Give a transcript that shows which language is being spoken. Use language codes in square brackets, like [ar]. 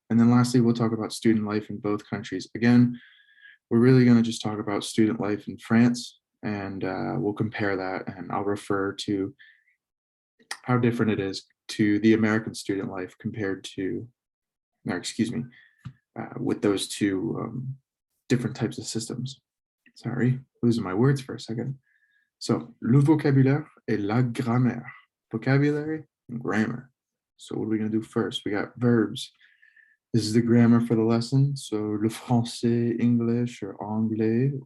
[en] And then lastly, we'll talk about student life in both countries. Again, we're really going to just talk about student life in France, and we'll compare that, and I'll refer to how different it is to the American student life compared to, or excuse me, with those two different types of systems. Sorry, losing my words for a second. [fr] So, le vocabulaire et la grammaire. [en] Vocabulary and grammar. So what are we going to do first? We got verbs. This is the grammar for the lesson. So [fr] le français, [en] English, or anglais.